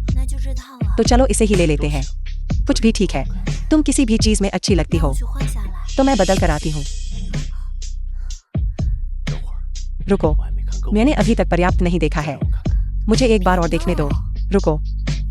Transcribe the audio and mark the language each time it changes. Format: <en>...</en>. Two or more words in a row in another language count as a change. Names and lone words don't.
<zh>那就这套了。</zh> <hi>तो चलो इसे ही ले लेते हैं। कुछ भी ठीक है। तुम किसी भी चीज में अच्छी लगती</hi> <zh>那</zh> <hi>हो</hi> <zh>我去换下来。</zh> <hi>तो मैं बदल कर आती हूँ।</hi> <zh>等会儿</zh> <hi>रुको,</hi> <zh>我还没看够</zh> <hi>मैंने अभी तक पर्याप्त नहीं देखा है।</hi> <zh>让我看看</zh> <hi>मुझे एक बार और देखने दो। रुको,</hi>